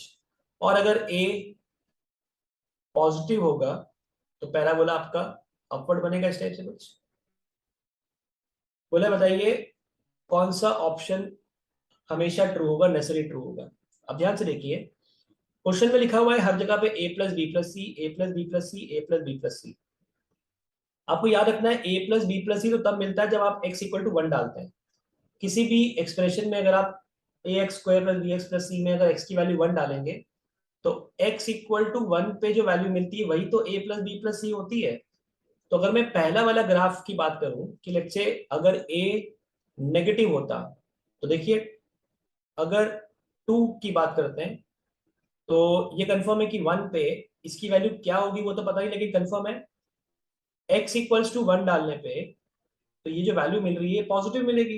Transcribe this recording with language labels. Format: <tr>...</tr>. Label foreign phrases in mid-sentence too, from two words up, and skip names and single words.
<hi>और अगर</hi> <en>a positive</en> <hi>होगा तो पैराबोला आपका अपवर्ड बनेगा, इस टाइप से कुछ। बोले बताइए कौन सा ऑप्शन हमेशा ट्रू होगा,</hi> <en>necessary true</en> <hi>होगा। अब ध्यान से देखिए, क्वेश्चन में लिखा हुआ है हर जगह पे a + b + c, a + b + c, a + b + c। आपको याद रखना है</hi> <en>a plus b plus c</en> <hi>तो तब मिलता है जब आप</hi> <en>x equal to 1</en> <hi>डालते हैं। किसी भी एक्सप्रेशन में अगर आप</hi> <en>ax square plus bx plus c</en> <hi>में अगर x की वैल्यू 1 डालेंगे तो</hi> <en>x equal to 1</en> <hi>पे जो वैल्यू मिलती है वही तो</hi> <en>a plus b plus c</en> <hi>होती है। तो अगर मैं पहला वाला ग्राफ की बात करूं कि</hi> <en>let's say</en> <hi>अगर</hi> <en>a negative</en> <hi>होता, तो देखिए अगर 2 की बात करते हैं तो ये कंफर्म है कि 1 पे इसकी वैल्यू क्या होगी वो तो पता ही, लेकिन कंफर्म है</hi> <en>x equals to 1</en> <hi>डालने पे तो ये जो वैल्यू मिल रही है पॉजिटिव मिलेगी।</hi>